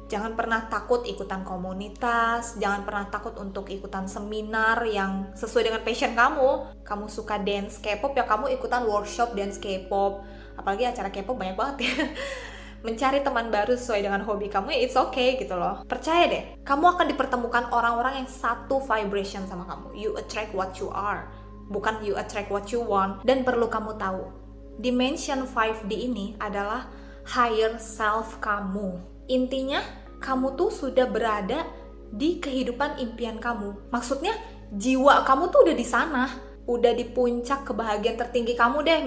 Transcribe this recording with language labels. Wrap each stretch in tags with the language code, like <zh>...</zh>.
<id>Jangan pernah takut ikutan komunitas, jangan pernah takut untuk ikutan seminar yang sesuai dengan passion kamu. Kamu suka dance K-pop, ya kamu ikutan workshop dance K-pop. Apalagi acara K-pop banyak banget ya. Mencari teman baru sesuai dengan hobi kamu, ya</id> <en>it's okay</en> <id>gitu loh. Percaya deh, kamu akan dipertemukan orang-orang yang satu vibration sama kamu.</id> <en>You attract what you are,</en> <id>bukan</id> <en>you attract what you want.</en> <id>Dan perlu kamu tahu, dimension 5D ini adalah higher self kamu. Intinya, kamu tuh sudah berada di kehidupan impian kamu. Maksudnya, jiwa kamu tuh udah di sana. Udah di puncak kebahagiaan tertinggi kamu deh.</id>